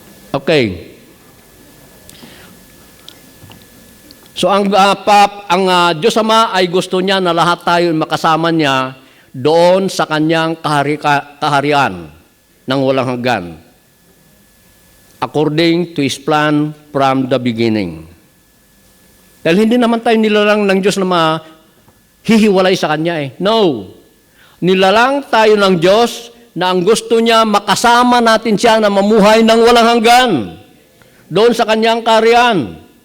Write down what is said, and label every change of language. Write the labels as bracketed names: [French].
[Filipino] Okay. So ang Diyos Ama ay gusto niya na lahat tayo makasama niya doon sa kanyang kaharian ng walang hanggan. [English] According to His plan from the beginning. [Filipino] Dahil hindi naman tayo nilalang ng Diyos na mahihiwalay sa Kanya eh. No. Nilalang tayo ng Diyos na ang gusto niya makasama natin siya na mamuhay ng walang hanggan doon sa Kanyang kaharian.